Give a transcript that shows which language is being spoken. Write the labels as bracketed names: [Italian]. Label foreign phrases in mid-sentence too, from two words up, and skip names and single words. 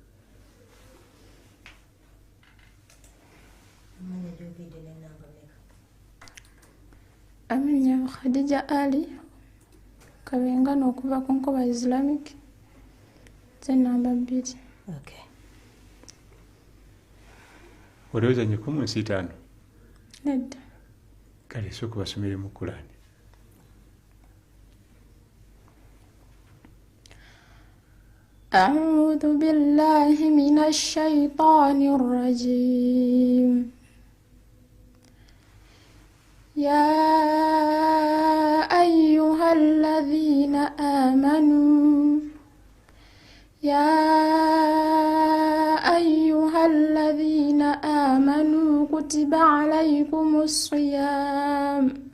[Ganda] Amenya Khadija Ali Kabengano okuva ku Nkoba Islamic namba 2. [English] Okay. [Ganda] olowooza nnyo mu nsi 5 nedda kale sooka basomere mu Qur'an [Arabic] أعوذ بالله من الشيطان الرجيم يا أيها الذين آمنوا كتب عليكم الصيام